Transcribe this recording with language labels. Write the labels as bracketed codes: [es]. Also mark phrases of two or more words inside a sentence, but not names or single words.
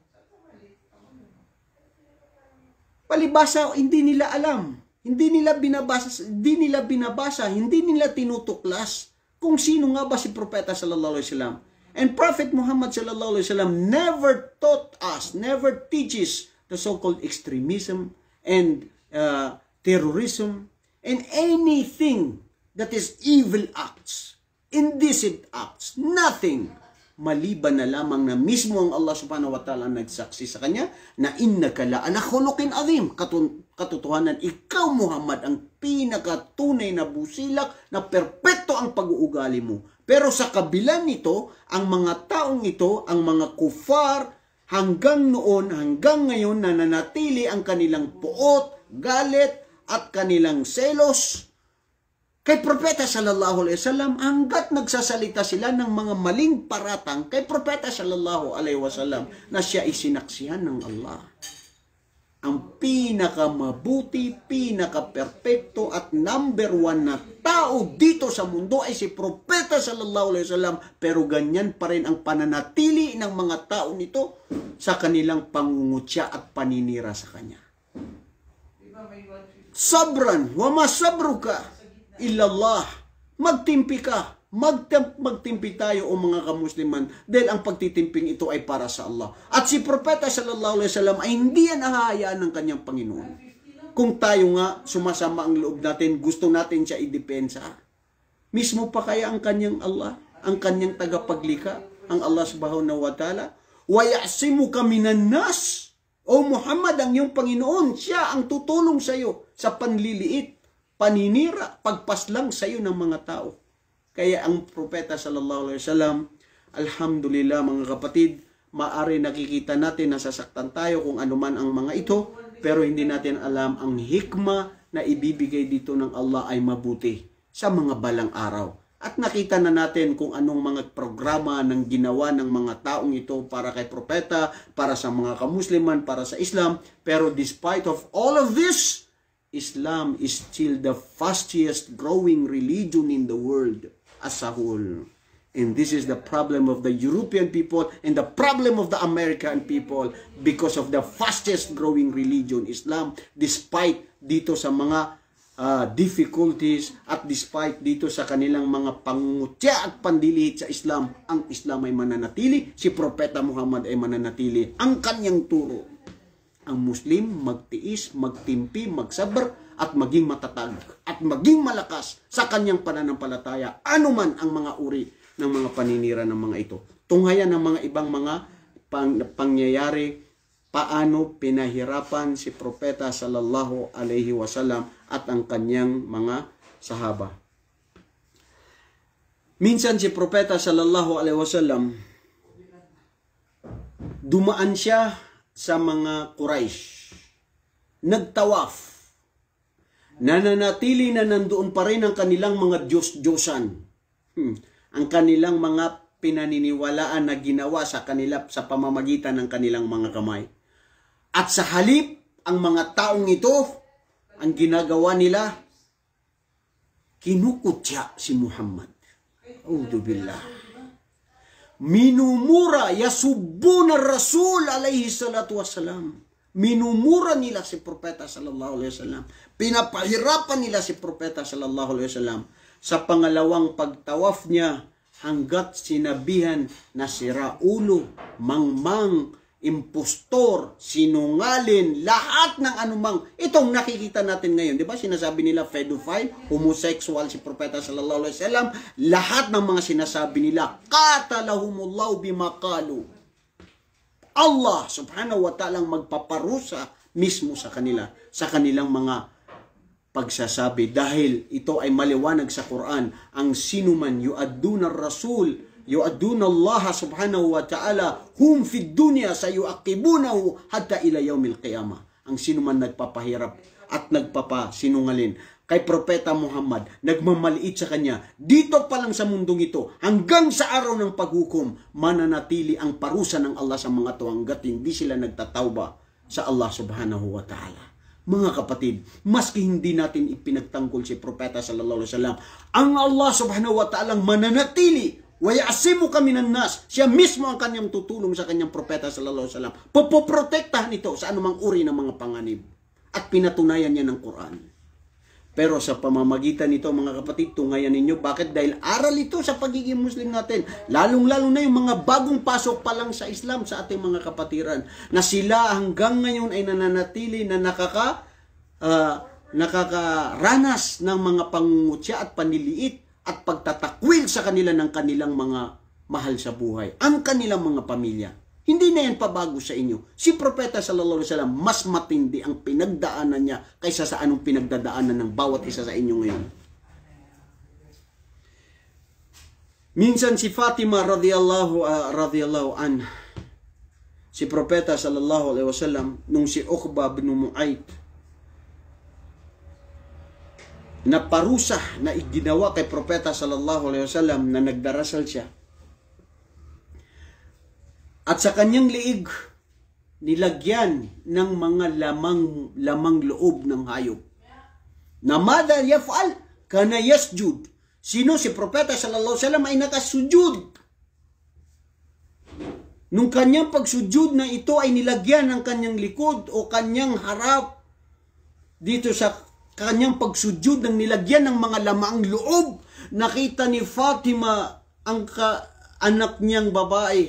[tl] Palibasa, hindi nila alam, hindi nila binabasa, hindi nila tinutuklas kung sino nga ba si propeta [ar] صلى الله عليه وسلم. [en] And Prophet Muhammad [ar] صلى الله عليه وسلم [en] never taught us, never teaches the so-called extremism and terrorism and anything that is evil acts, indecent acts, nothing. [tl] Maliban na lamang na mismo ang Allah [ar] سبحانه وتعالى [tl] nagsaksi sa kanya na [ar] إنك لعلى خلق عظيم. [tl] Katotohanan, ikaw Muhammad ang pinakatunay na busilak na perpekto ang pag-uugali mo. Pero sa kabila nito, ang mga taong ito, ang mga kufar, hanggang noon, hanggang ngayon, nananatili ang kanilang puot, galit, at kanilang selos kay propeta [ar] صلى الله عليه وسلم, [tl] hanggat nagsasalita sila ng mga maling paratang kay propeta [ar] صلى الله عليه وسلم [tl] na siya isinaksihan ng Allah. ang pinakamabuti, pinaka-perpekto at number 1 na tao dito sa mundo ay si Propeta [ar] صلى الله عليه وسلم, [tl] pero ganyan pa rin ang pananatili ng mga tao nito sa kanilang pangungutya at paninira sa kanya. [ar] صبرا وما صبرك إلا الله. [tl] Magtimpi ka. Magtimpi tayo o mga kamusliman dahil ang pagtitimping ito ay para sa Allah. At si Propeta [ar] صلى الله عليه وسلم [tl] ay hindi yan ahayaan ng kanyang Panginoon. Kung tayo nga sumasama ang loob natin, gusto natin siya idepensa. Mismo pa kaya ang kanyang Allah, ang kanyang tagapaglikha, ang Allah [ar] سبحانه وتعالى ويعصمك من الناس. [tl] O Muhammad, ang iyong Panginoon, siya ang tutulong sa iyo sa panliliit, paninira, pagpaslang sa iyo ng mga tao. Kaya ang Propeta [ar] صلى الله عليه وسلم, [tl] alhamdulillah mga kapatid, maari nakikita natin na sasaktan tayo kung ano man ang mga ito, pero hindi natin alam ang hikma na ibibigay dito ng Allah ay mabuti sa mga balang araw. At nakita na natin kung anong mga programa ng ginawa ng mga taong ito para kay Propeta, para sa mga kamusliman, para sa Islam. [en] Pero despite of all of this, Islam is still the fastest growing religion in the world as a whole. And this is the problem of the European people and the problem of the American people because of the fastest growing religion, Islam, despite [tl] dito sa mga difficulties at despite dito sa kanilang mga pangungutya at pandilihit sa Islam, ang Islam ay mananatili, si Propeta Muhammad ay mananatili, ang kanyang turo. Ang Muslim magtiis, magtimpi, magsabar at maging matatag at maging malakas sa kanyang pananampalataya anuman ang mga uri ng mga paninira ng mga ito. Tunghayan ng mga ibang mga pangyayari paano pinahirapan si Propeta [ar] صلى الله عليه وسلم [tl] at ang kanyang mga sahaba. Minsan si Propeta [ar] صلى الله عليه وسلم [tl] dumaan siya sa mga Quraysh, nagtawaf, nananatili na nandoon pa rin ang kanilang mga Diyos-Diyosan, ang kanilang mga pinaniniwalaan na ginawa sa kanila sa pamamagitan ng kanilang mga kamay. At sa halip, ang mga taong ito, ang ginagawa nila, kinukutya si Muhammad. [ar] Auzubillah. Minumura, يسبون رسول عليه الصلاة والسلام. [tl] Minumura nila si Propeta [ar] صلى الله عليه وسلم. [tl] Pinapahirapan nila si Propeta [ar] صلى الله عليه وسلم. [tl] Sa pangalawang pagtawaf niya, hanggat sinabihan na sira ulo, mangmang, impostor, sinungalin, lahat ng anumang, itong nakikita natin ngayon, di ba? Sinasabi nila [en] pedophile, homosexual [tl] si Propeta [ar] صلى الله عليه وسلم, [tl] lahat ng mga sinasabi nila, [ar] قاتلهم الله بما قالوا. [tl] Allah [ar] سبحانه وتعالى [tl] magpaparusa mismo sa kanila, sa kanilang mga pagsasabi, dahil ito ay maliwanag sa Quran, ang sinuman [ar] يؤذون الرسول يؤذون الله سبحانه وتعالى هم في الدنيا سيعاقبونه حتى إلى يوم القيامة. [tl] Ang sinuman nagpapahirap at nagpapasinungalin kay Propeta Muhammad, nagmamaliit sa kanya, dito pa lang sa mundong ito, hanggang sa araw ng paghukom, mananatili ang parusa ng Allah sa mga to hanggat hindi sila nagtatawba sa Allah [ar] سبحانه وتعالى. [tl] Mga kapatid, maski hindi natin ipinagtanggol si Propeta [ar] صلى الله عليه وسلم, [tl] ang Allah [ar] سبحانه وتعالى [tl] mananatili, [ar] ويعصمك من الناس. [tl] Siya mismo ang kanyang tutulong sa kanyang Propeta [ar] صلى الله عليه وسلم. [tl] Popoprotektahan ito sa anumang uri ng mga panganib. At pinatunayan niya ng Quran. Pero sa pamamagitan nito, mga kapatid, tungayan ninyo. Bakit? Dahil aral ito sa pagiging Muslim natin. Lalong-lalo na yung mga bagong pasok pa lang sa Islam sa ating mga kapatiran. Na sila hanggang ngayon ay nananatili na nakakaranas ng mga pangungutya at panliliit at pagtatakwil sa kanila ng kanilang mga mahal sa buhay. Ang kanilang mga pamilya. Hindi na yan pabago sa inyo. Si Propeta [ar] صلى الله عليه وسلم, [tl] mas matindi ang pinagdaanan niya kaysa sa anong pinagdadaanan ng bawat isa sa inyo ngayon. Minsan si Fatima [ar] رضي الله عن, [tl] si Propeta [ar] صلى الله عليه وسلم, [tl] nung si Uqba bin Mu'ayt, na parusa na iginawa kay Propeta [ar] صلى الله عليه وسلم [tl] na nagdarasal siya. At sa kanyang liig, nilagyan ng mga lamang loob ng hayop. [ar] Na ماذا يفعل كان يسجد. [tl] Sino? Si Propeta [ar] صلى الله عليه وسلم [tl] ay nakasujud. Nung kanyang pagsujud na ito ay nilagyan ng kanyang likod o kanyang harap, dito sa kanyang pagsujud ng nilagyan ng mga lamang loob, nakita ni Fatima ang anak niyang babae.